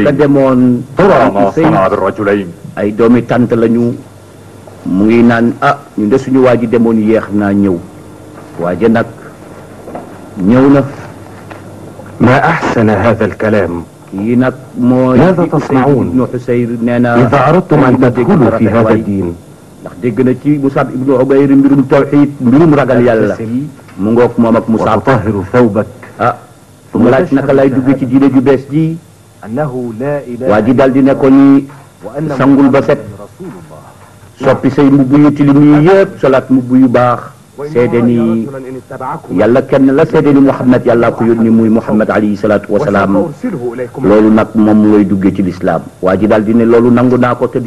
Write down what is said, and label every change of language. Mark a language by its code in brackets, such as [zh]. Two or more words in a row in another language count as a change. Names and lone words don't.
[wo] ka demoon [ar] ترى ما صنع بالرجلين [wo] ay doomi tant lañu mu ngi naan ñun de suñu waa ji demoon yéex naa ñëw waaje nag ñëw na. [ar] ما أحسن هذا الكلام [wo] kii nag mooy [ar] ماذا تصنعون [wo] ibnu Xusayr nee na [ar] إذا أردتم أن تدخلوا في هذا الدين [wo] ndax dégg na ci Musab ibnu Umayr mbirum tawxiid mbirum ragal yàlla mu ngoog moom ak Musab [ar] وتطهر ثوبك [wo] mu laaj naka lay dugg ci diine ju bees ji waa ji daal di ne ko ni sangul ba set soppi say mbubb yu tilim yi yëpp solaat mbubb yu baax seede ni yàlla kenn la seede ni Muhammad yàllaa ko yónni muy Muhammad [ar] عليه الصلاة والسلام [wo] loolu nag moom lay duggee ci lislaam waa ji daal di ne loolu nangu naa ko te